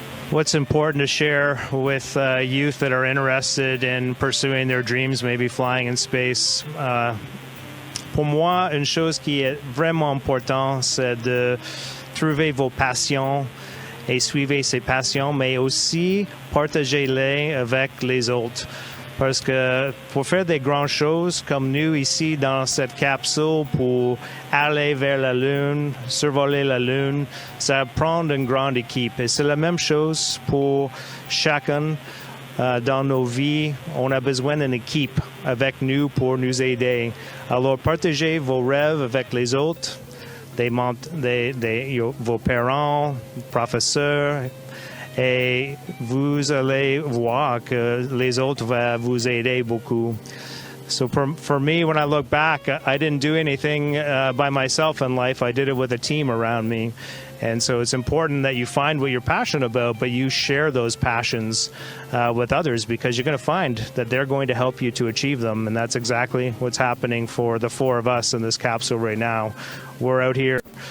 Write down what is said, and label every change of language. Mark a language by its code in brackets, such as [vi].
[en] What's important to share with youth that are interested in pursuing their dreams, maybe flying in space? [fr] Pour moi, une chose qui est vraiment importante, c'est de trouver vos passions et suivre ces passions, mais aussi partagez-les avec les autres. Parce que pour faire des grandes choses comme nous ici dans cette capsule, pour aller vers la Lune, survoler la Lune, ça prend une grande équipe. Et c'est la même chose pour chacun dans nos vies. On a besoin d'une équipe avec nous pour nous aider. Alors partagez vos rêves avec les autres, vos parents, professeurs, et vous allez voir que les autres vont vous aider beaucoup. [en] So for me, when I look back, I didn't do anything by myself in life. I did it with a team around me. And so it's important that you find what you're passionate about, but you share those passions with others, because you're going to find that they're going to help you to achieve them. And that's exactly what's happening for the four of us in this capsule right now. We're out here